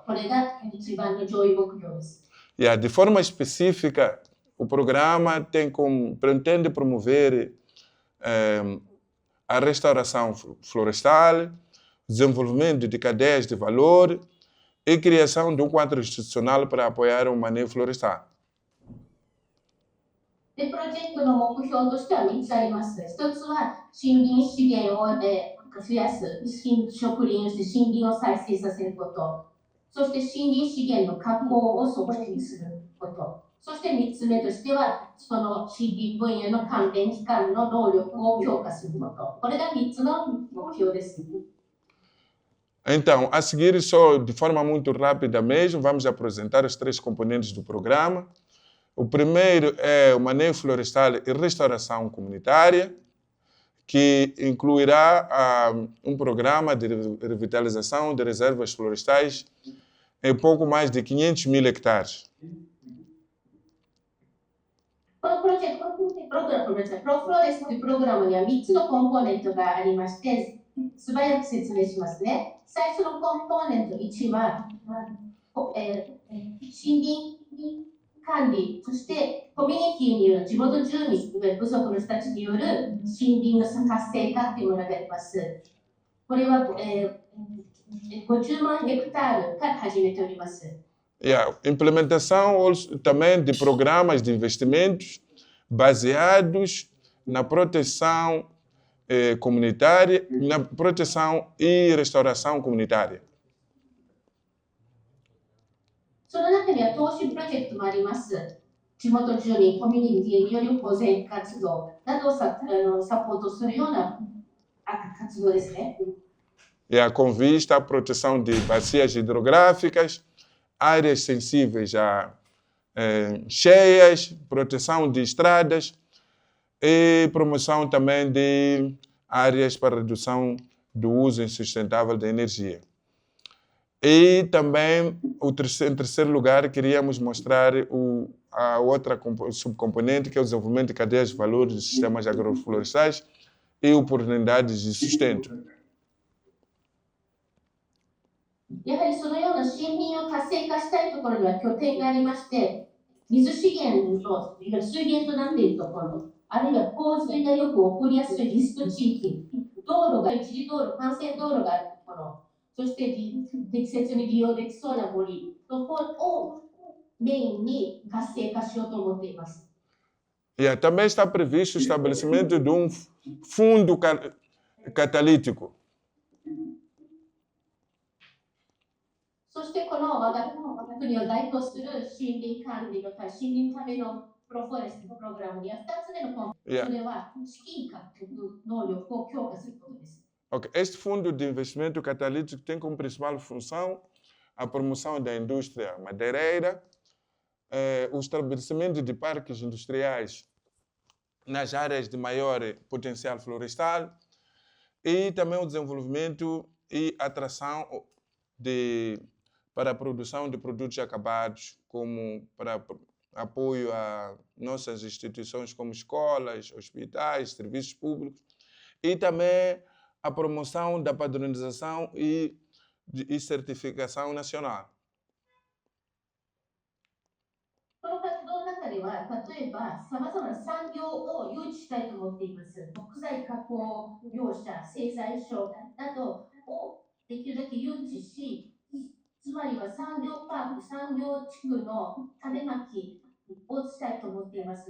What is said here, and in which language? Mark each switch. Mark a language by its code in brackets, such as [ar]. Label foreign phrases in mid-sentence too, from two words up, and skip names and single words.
[ja] これが一番の上位目標です。 [pt] De forma específica, o programa pretende promover a restauração florestal, desenvolvimento de cadeias de valor e criação de quadro institucional para apoiar o manejo florestal. [ja] で、プロジェクトの目標としては3つあります。1つは森林資源を増やす、植林をして森林を再生させること、そして森林資源の確保を促進すること、そして3つ目としては、その森林分野の関連機関の能力を強化すること。これが3つの目標です。 [pt] Então, a seguir, só de forma muito rápida mesmo, vamos apresentar os 3 componentes do programa. O primeiro é o manejo florestal e restauração comunitária, que incluirá programa de revitalização de reservas florestais em pouco mais de 500 mil hectares. [ja] このプロフローレスというプログラムには3つのコンポーネントがありまして、素早く説明しますね。最初のコンポーネント1は、森林管理、そしてコミュニティによる地元住民不足の人たちによる森林の活性化というものがあります。これは、50万ヘクタールから始めております。 [pt] Implementação também de programas de investimentos baseados na proteção comunitária, na proteção e restauração comunitária. [ja] その中には投資プロジェクトもあります。地元住民、コミュニティによる保全活動などをサポートするような活動ですね。 [pt] Com vista à proteção de bacias hidrográficas, áreas sensíveis a cheias, proteção de estradas e promoção também de áreas para redução do uso insustentável da energia. E também, em terceiro lugar, queríamos mostrar a outra subcomponente, que é o desenvolvimento de cadeias de valor dos sistemas agroflorestais e oportunidades de sustento. [ja] やはりそのような森林を活性化したいところには拠点がありまして、水資源の水源となっているところ、あるいは洪水がよく起こりやすいリスク地域、道路が一時道路、幹線道路があるところ、そして適切に利用できそうな森ところをメインに活性化しようと思っています。 [pt] Também está previsto o estabelecimento de fundo catalítico. [ja] そしてこの我が国を代表する森林管理の森林のためのプロフォレストプログラムには2つ目のコンポーネント、それは資金獲得能力を強化することです。 [pt] Este fundo de investimento catalítico tem como principal função a promoção da indústria madeireira, o estabelecimento de parques industriais nas áreas de maior potencial florestal e também o desenvolvimento e atração para a produção de produtos acabados, como para apoio a nossas instituições como escolas, hospitais, serviços públicos, e também a promoção da padronização e certificação nacional. [ja] この活動の中では、例えば、さまざまな産業を誘致したいと思っています。木材加工業者、製材所などをできるだけ誘致し、つまりは産業パーク、産業地区の種まきをしたいと思っています。